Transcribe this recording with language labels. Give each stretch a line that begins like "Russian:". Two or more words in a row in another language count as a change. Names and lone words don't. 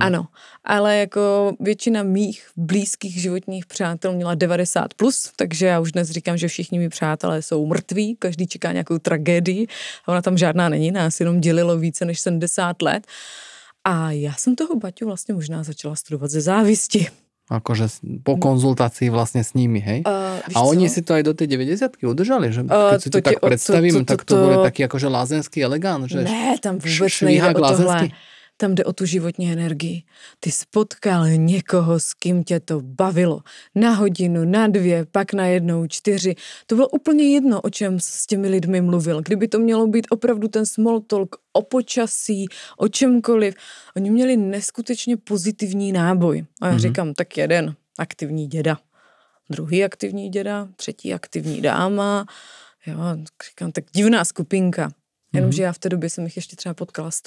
Czech: Ano, ale jako většina mých blízkých životních přátel měla 90+, takže já už dnes říkám, že všichni mý přátelé jsou mrtví, každý čeká nějakou tragédii a ona tam žádná není, nás jenom dělilo více než 70 let. A já jsem toho Baťu vlastně možná začala studovat ze závisti.
Slovak: Akože po konzultácii vlastne s nimi, hej? A oni si to aj do tej 90-ky udržali, že? Keď si to tak predstavím, tak to boli taký akože lázenský elegant, že?
Czech: Ne, tam vůbec nejde o tohle. Tam jde o tu životní energii. Ty spotkal někoho, s kým tě to bavilo. Na hodinu, na 2, pak na 1, 4. To bylo úplně jedno, o čem s těmi lidmi mluvil. Kdyby to mělo být opravdu ten
English: small talk
Czech: o počasí, o čemkoliv. Oni měli neskutečně pozitivní náboj. A já říkám, tak jeden aktivní děda, druhý aktivní děda, třetí aktivní dáma. Jo, říkám, tak divná skupinka. Jenomže já v té době jsem jich ještě třeba potkala 100.